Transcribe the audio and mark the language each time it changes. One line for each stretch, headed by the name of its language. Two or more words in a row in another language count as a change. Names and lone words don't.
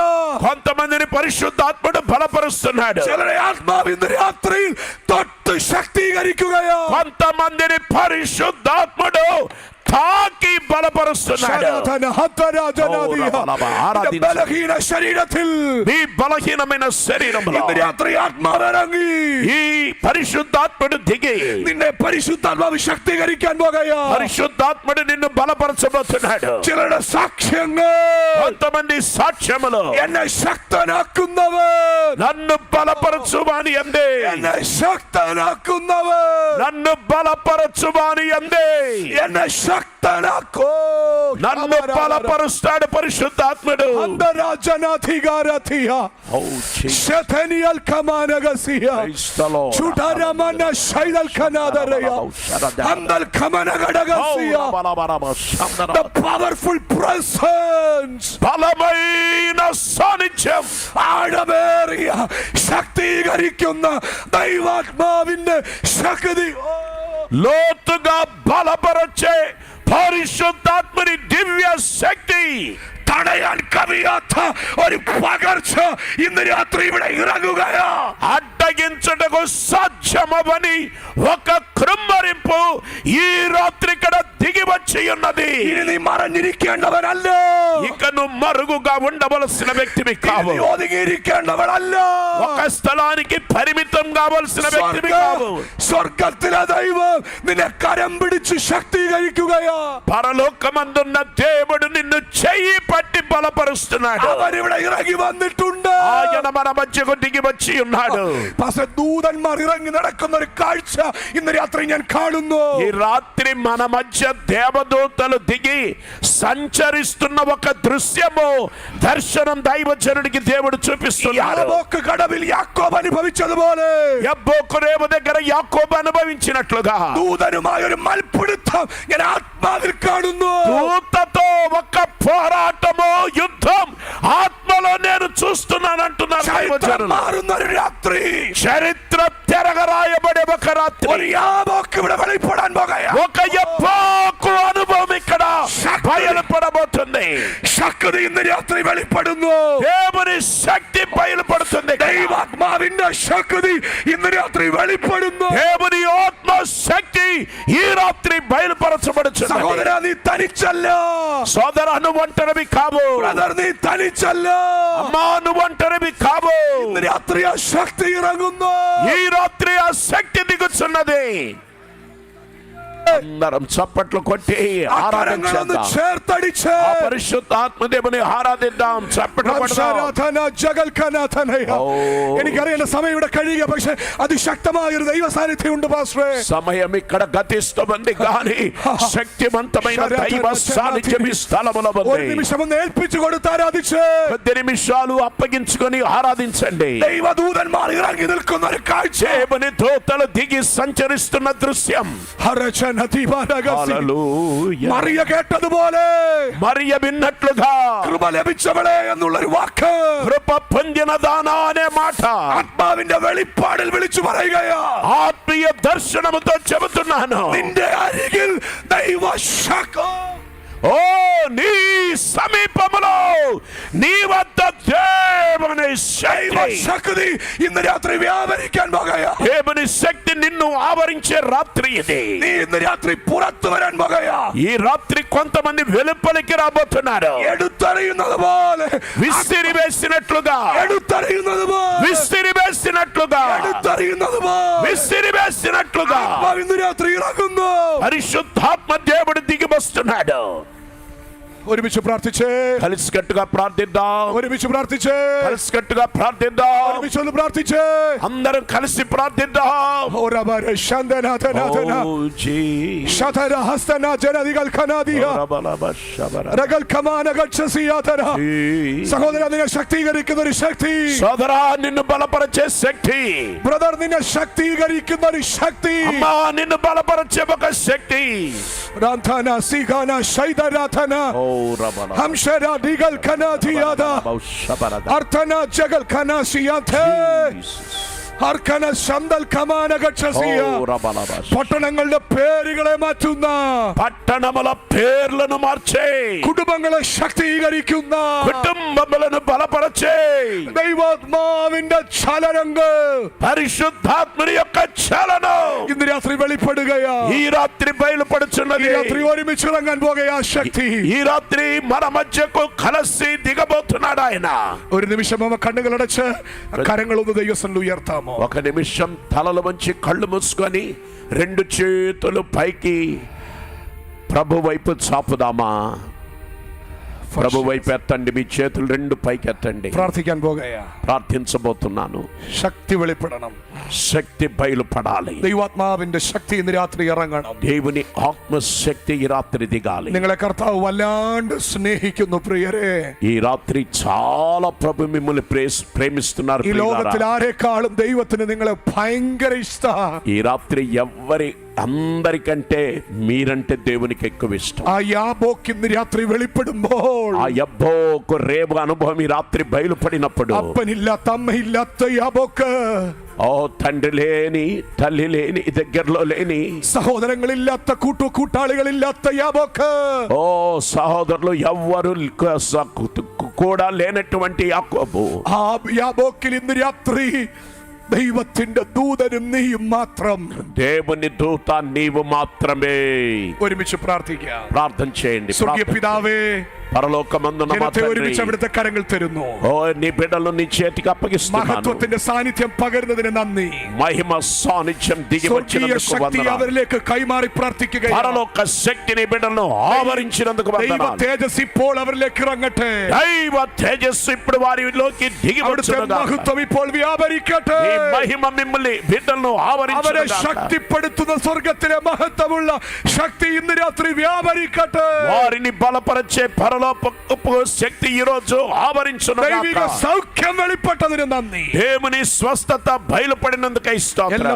Telugu: కొంతమందిని పరిశుద్ధాత్ముడు బలపరుస్తున్నాడు.
Malayalam: ചിലരെ ആത്മാവ് ഇന്ന് രാത്രിയിൽ തൊട്ട് ശക്തീകരിക്കുകയോ,
Telugu: కొంతమందిని పరిశుద్ధాత్ముడు తాకి బలపరుస్తున్నాడు. ശരാധന ഹതരാജനാദിയ.
Malayalam: നിന്റെ ബലഹീന ശരീരത്തിൽ
Telugu: మీ బలహీనమైన శరీరంలో
Malayalam: ഇന്ന് രാത്രി ആത്മാവ് ഇറങ്ങി
Telugu: ఈ పరిశుద్ధాత్ముడు దిగి
Malayalam: നിന്നെ പരിശുദ്ധാത്മാവ് ശക്തീകരിക്കാൻ പോകുകയോ.
Telugu: పరిశుద్ధాత్ముడు నిన్ను బలపరచబోతున్నాడు.
Malayalam: ചിലരുടെ സാക്ഷ്യങ്ങൾ,
Telugu: కొంతమంది సాక్ష్యములు
Malayalam: എന്നെ ശക്തനാക്കുന്നവൻ,
Telugu: నన్ను బలపరచువాని అందే,
Malayalam: എന്നെ ശക്തനാക്കുന്നവൻ,
Telugu: నన్ను బలపరచువాని అందే,
Malayalam: എന്നെ ശക്തനാക്കുന്നവൻ, శక్తనాకో
Telugu: నన్ను బలపరుస్తాడు పరిశుద్ధాత్ముడు. అందరాజనాధికారతియా ఓ జీసస్. శతనియల్ కమానగసియా
English: Praise the Lord. చుటరమన శైదల్ కనాదరయా అందల్ కమనగడగసియా. The powerful presence,
Telugu: బలమైన సాన్నిధ్యం,
Malayalam: ആഴമേറിയ ശക്തീകരിക്കുന്ന ദൈവാത്മാവിന്റെ ശക്തി.
Telugu: లోతుగా బలపరచే పరిశుద్ధాత్మని దివ్య శక్తి,
Malayalam: തടയാൻ കഴിയാത്ത ഒരു പകർച്ച ഇന്ന് രാത്രി ഇവിടെ ഇറങ്ങുകയാ.
Telugu: అడ్డగించటకు సాధ్యమవని ఒక కృమ్మరింపు ఈ రాత్రి ఇక్కడ దిగి వచ్చి ఉన్నది.
Malayalam: ഇനി നീ മറഞ്ഞിരിക്കേണ്ടവനല്ല,
Telugu: ఇక నువ్వు మరుగుగా ఉండవలసిన వ్యక్తివి కావు.
Malayalam: നീ ഒതുങ്ങിയിരിക്കേണ്ടവനല്ല,
Telugu: ఒక స్థలానికి పరిమితం కావలసిన వ్యక్తివి కావు.
Malayalam: സ്വർഗത്തിലെ ദൈവം നിന്നെ കരം പിടിച്ച് ശക്തീകരിക്കുകയാ.
Telugu: పరలోకమందున్న దేవుడు నిన్ను చెయ్యి పట్టి బలపరుస్తున్నాడు.
Malayalam: അവരിവിടെ ഇറങ്ങി വന്നിട്ടുണ്ട്.
Telugu: ఆయన మన మధ్యకు దిగి వచ్చి ఉన్నాడు.
Malayalam: പക്ഷേ ദൂതന്മാർ ഇറങ്ങി നടക്കുന്ന ഒരു കാഴ്ച ഇന്ന് രാത്രി ഞാൻ കാണുന്നു.
Telugu: ఈ రాత్రి మన మధ్య దేవదూతలు దిగి సంచరిస్తున్న ఒక దృశ్యము, దర్శనం దైవజనుడికి దేవుడు చూపిస్తున్నాడు.
Malayalam: യാബോക്ക് കടവിൽ യാക്കോബ് അനുഭവിച്ചതുപോലെ
Telugu: యబ్బోకు రేవు దగ్గర యాకోబు అనుభవించినట్లుగా
Malayalam: ദൂതനുമായ ഒരു മൽപ്പിടുത്തം ഞാൻ ആത്മാവിൽ കാണുന്നു.
Telugu: దూతతో ఒక పోరాటము, యుద్ధం ఆత్మలో నేను చూస్తున్నాను అంటున్నారు
Malayalam: ചരിത്രം
Telugu: దైవజనులు.
Malayalam: മാറുന്ന ഒരു രാത്രി,
Telugu: చరిత్ర తిరగరాయబడే ఒక రాత్రి,
Malayalam: ഒരു യാബോക്ക് ഇവിടെ വെളിപ്പെടാൻ പോകുകയാ.
Telugu: ఒక యబ్బోకు అనుభవం ఇక్కడ బయలుపడబోతుంది.
Malayalam: ശക്തി ഇന്ന് രാത്രി വെളിപ്പെടുന്നു.
Telugu: దేవుని శక్తి బయలుపడుతుంది.
Malayalam: ദൈവാത്മാവിന്റെ ശക്തി ഇന്ന് രാത്രി വെളിപ്പെടുന്നു.
Telugu: దేవుని ఆత్మ శక్తి ఈ రాత్రి బయలుపరచబడుచున్నది.
Malayalam: സഹോദരാ, നീ തനിച്ചല്ല.
Telugu: సోదరా, నువ్వు ఒంటరివి కావు.
Malayalam: ബ്രദർ, നീ തനിച്ചല്ല.
Telugu: అమ్మా, నువ్వు ఒంటరివి కావు.
Malayalam: ഇന്ന് രാത്രി ആ ശക്തി ഇറങ്ങുന്നു.
Telugu: ఈ రాత్రి ఆ శక్తి దిగుచున్నది. అందరం చప్పట్లు కొట్టి
Malayalam: കരങ്ങളൊന്ന്
Telugu: ఆరాధించేద్దాం.
Malayalam: ചേർത്തടിച്ച്
Telugu: ఆ పరిశుద్ధ ఆత్మదేవుని ఆరాధిద్దాం. చప్పట్లు కొడదాం.
Malayalam: എനിക്കറിയേണ്ട സമയം ഇവിടെ കഴിയുക, പക്ഷെ അതിശക്തമായ ഒരു ദൈവ സാന്നിധ്യം ഉണ്ട് പാസ്റ്ററെ.
Telugu: సమయం ఇక్కడ గతిస్తుంది కానీ శక్తివంతమైన దైవ సాన్నిధ్యం ఈ స్థలములో
Malayalam: ഒരു
Telugu: ఉంది.
Malayalam: നിമിഷം ഒന്ന് ഏൽപ്പിച്ചു കൊടുത്ത് ആരാധിച്ച്
Telugu: కొద్ది నిమిషాలు అప్పగించుకొని ఆరాధించండి.
Malayalam: ദൈവദൂതന്മാർ ഇറങ്ങി നിൽക്കുന്ന ഒരു കാഴ്ച.
Telugu: దేవుని దూతలు దిగి సంచరిస్తున్న దృశ్యం. హల్లెలూయా.
Malayalam: മറിയ കേട്ടതുപോലെ
Telugu: మరియ విన్నట్లుగా
Malayalam: കൃപ ലഭിച്ചവളെ എന്നുള്ളൊരു വാക്ക്
Telugu: కృప పొందిన దానా అనే మాట
Malayalam: ആത്മാവിന്റെ വെളിപ്പാടിൽ വിളിച്ചു പറയുകയാ.
Telugu: ఆత్మీయ దర్శనముతో చెబుతున్నాను.
Malayalam: നിന്റെ അരികിൽ ദൈവ ശക്തി,
Telugu: ఓ నీ సమీపములో నీ వద్ద దేవుని
Malayalam: ദൈവ
Telugu: శక్తి,
Malayalam: ശക്തി ഇന്ന് രാത്രി വ്യാപരിക്കാൻ പോകുകയാ.
Telugu: దేవుని శక్తి నిన్ను ఆవరించే రాత్రి ఇది.
Malayalam: നീ ഇന്ന് രാത്രി പുറത്തു വരാൻ പോകുകയാ.
Telugu: ఈ రాత్రి కొంతమంది వెలుపలికి రాబోతున్నారు.
Malayalam: എടുത്തറിയുന്നത് പോലെ,
Telugu: విసిరి వేసినట్లుగా,
Malayalam: എടുത്തറിയുന്നത് പോലെ,
Telugu: విసిరి వేసినట్లుగా,
Malayalam: എടുത്തറിയുന്നത് പോലെ
Telugu: విసిరి వేసినట్లుగా
Malayalam: ആത്മാവ് ഇന്ന് രാത്രി ഇറങ്ങുന്നു.
Telugu: పరిశుద్ధాత్మ దేవుడు దిగి వస్తున్నాడు.
Malayalam: ഒരുമിച്ച് പ്രാർത്ഥിച്ചേ,
Telugu: కలిసికట్టుగా ప్రార్థిద్దాం.
Malayalam: ഒരുമിച്ച് പ്രാർത്ഥിച്ചേ,
Telugu: కలిసికట్టుగా ప్రార్థిద్దాం.
Malayalam: ഒരുമിച്ച് ഒന്ന് പ്രാർത്ഥിച്ചേ.
Telugu: అందరం కలిసి ప్రార్థిద్దాం. ഓരബര ശാന്തനാഥനാഥന ఓ జీసస్. ശതര ഹസ്തന ജനദികൾ ഖനാദിയ രഗൽ കമാന ഗച്ഛസിയാതന.
Malayalam: സഹോദര, നിന്നെ ശക്തീകരിക്കുന്ന ഒരു ശക്തി.
Telugu: సోదరా, నిన్ను బలపరిచే శక్తి.
Malayalam: ബ്രദർ, നിന്നെ ശക്തീകരിക്കുന്ന ഒരു ശക്തി.
Telugu: అమ్మా, నిన్ను బలపరిచే ఒక శక్తి. രാധന സിഗാന ശൈദരാധന ഹംശര ദിഗൽ ഖനാദിയാദ അർത്ഥന ജഗൽ ഖനാസിയാഥേ അർക്കന ശന്തൽ കമാന ഗച്ഛസിയ.
Malayalam: പട്ടണങ്ങളുടെ പേരുകളെ മാറ്റുന്ന,
Telugu: పట్టణముల పేర్లను మార్చే,
Malayalam: കുടുംബങ്ങളെ ശക്തീകരിക്കുന്ന,
Telugu: కుటుంబములను బలపరచే
Malayalam: ദൈവാത്മാവിന്റെ ചലനങ്ങൾ
Telugu: పరిశుద్ధాత్మని యొక్క చలనం
Malayalam: ഇന്ന് രാത്രി വെളിപ്പെടുകയാ.
Telugu: ఈ రాత్రి
Malayalam: ഈ
Telugu: బయలుపడుచున్నది.
Malayalam: രാത്രി ഒരുമിച്ച് ഇറങ്ങാൻ പോകുകയാ ശക്തി.
Telugu: ఈ రాత్రి మన మధ్యకు కలిసి దిగబోతున్నాడు ఆయన.
Malayalam: ഒരു നിമിഷം അവ കണ്ണുകളടച്ച് കരങ്ങളൊന്ന് ദൈവസന്നിധിയിൽ ഉയർത്താമോ?
Telugu: ఒక నిమిషం తలలు వంచి కళ్ళు మూసుకొని రెండు చేతులు పైకి ప్రభు వైపు చాపుదామా? ప్రభు వైపు ఎత్తండి, మీ చేతులు రెండు పైకి ఎత్తండి.
Malayalam: പ്രാർത്ഥിക്കാൻ പോകുകയാ.
Telugu: ప్రార్థించబోతున్నాను.
Malayalam: ശക്തി വെളിപ്പെടണം.
Telugu: శక్తి బయలుపడాలి.
Malayalam: ദൈവാത്മാവിന്റെ ശക്തി ഇന്ന് രാത്രി ഇറങ്ങണം.
Telugu: దేవుని ఆత్మశక్తి ఈ రాత్రి దిగాలి.
Malayalam: നിങ്ങളെ കർത്താവ് വല്ലാണ്ട് സ്നേഹിക്കുന്നു പ്രിയരെ.
Telugu: ఈ రాత్రి చాలా ప్రభు మిమ్మల్ని ప్రేమిస్తున్నారు.
Malayalam: ഈ ലോകത്തിൽ ആരെക്കാളും ദൈവത്തിന് നിങ്ങളെ ഭയങ്കര ഇഷ്ടാ.
Telugu: ఈ రాత్రి అందరికంటే మీరంటే దేవునికి ఎక్కువ ఇష్టం.
Malayalam: ആ യാബോക്ക് ഇന്ന് രാത്രി വെളിപ്പെടുമ്പോൾ,
Telugu: ఆ యబ్బోకు రేపు అనుభవం ఈ రాత్రి బయలుపడినప్పుడు,
Malayalam: അപ്പനില്ലാത്ത അമ്മയില്ലാത്ത യാബോക്ക്,
Telugu: ఓ తండ్రి లేని తల్లి లేని దగ్గరలో లేని,
Malayalam: സഹോദരങ്ങളില്ലാത്ത കൂട്ടാളികളില്ലാത്ത യാബോക്ക്,
Telugu: ఓ సహోదరులు ఎవ్వరు కూడా లేనటువంటి యాకోబు,
Malayalam: ആ യാബോക്കിൽ ഇന്ന് രാത്രി ദൈവത്തിന്റെ ദൂതനും നീയും മാത്രം.
Telugu: దేవుని దూత నీవు మాత్రమే.
Malayalam: ഒരുമിച്ച് പ്രാർത്ഥിക്കാം.
Telugu: ప్రార్థన చేయండి.
Malayalam: സ്വർഗീയ പിതാവേ,
Telugu: పరలోకమందున మా
Malayalam: ജനത്തെ
Telugu: తండ్రి,
Malayalam: ഒരുമിച്ച് അവിടുത്തെ കരങ്ങൾ തരുന്നു.
Telugu: ఓ నీ బిడ్డలు నీ చేతికి అప్పగిస్తున్నాను.
Malayalam: മഹത്വത്തിന്റെ സാന്നിധ്യം പകരുന്നതിന് നന്ദി.
Telugu: మహిమ సాన్నిధ్యం దిగి
Malayalam: സ്വർഗീയ
Telugu: వచ్చినందుకు
Malayalam: ശക്തി
Telugu: వందనాలు.
Malayalam: അവരിലേക്ക് കൈമാറി പ്രാർത്ഥിക്കുകയാണ്.
Telugu: పరలోక శక్తిని బిడ్డలను ఆవరించినందుకు
Malayalam: ദൈവ
Telugu: వందనాలు.
Malayalam: തേജസ് ഇപ്പോൾ അവരിലേക്ക് ഇറങ്ങട്ടെ.
Telugu: దైవ తేజస్సు ఇప్పుడు వారిలోకి దిగి
Malayalam: അവിടുത്തെ
Telugu: వచ్చునుగాక.
Malayalam: മഹത്വം ഇപ്പോൾ വ്യാപരിക്കട്ടെ.
Telugu: ఈ మహిమ మిమ్మల్ని బిడ్డలను
Malayalam: അവരെ
Telugu: ఆవరించునుగాక.
Malayalam: ശക്തിപ്പെടുത്തുന്ന സ്വർഗത്തിലെ മഹത്വമുള്ള ശക്തി ഇന്ന് രാത്രി വ്യാപരിക്കട്ടെ.
Telugu: వారిని బలపరిచే పరలోకపు శక్తి ఈ రోజు ఆవరించునుగాక.
Malayalam: ദൈവിക സൗഖ്യം വെളിപ്പെട്ടതിന് നന്ദി.
Telugu: దేవుని స్వస్థత బయలుపడినందుకై
Malayalam: എല്ലാ
Telugu: స్తోత్రం.